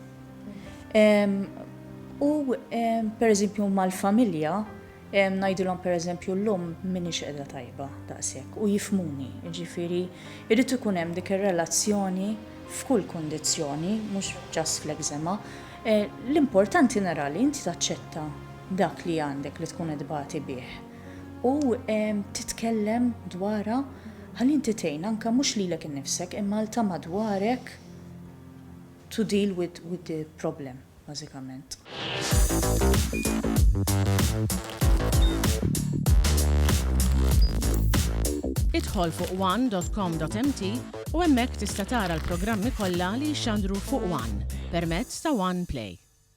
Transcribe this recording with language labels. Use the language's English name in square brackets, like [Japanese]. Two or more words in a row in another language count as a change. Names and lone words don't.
[Maltese] U pereżempju mal-familja ngħidilhom pereżempju llum m'iniex qiegħda tajba daqshekk u jifhmuni, jiġifieri jrid ikun hemm dik ir-relazzjoni f'kull kundizzjoni, mhux ġast fl-ekżema. L-importanti nara li inti taċċetta dak li għandek li tkun idbati bih. U titkellem dwarha ħalli inti tgħin anke mhux lilek innifsek imma ta' madwarek [English] to deal with the problem, [Maltese] bażikament. Idħol fuq one.com.mt u hemmhekk tista' tara l-programmi kollha li jxandru fuq One permezz ta' One Play.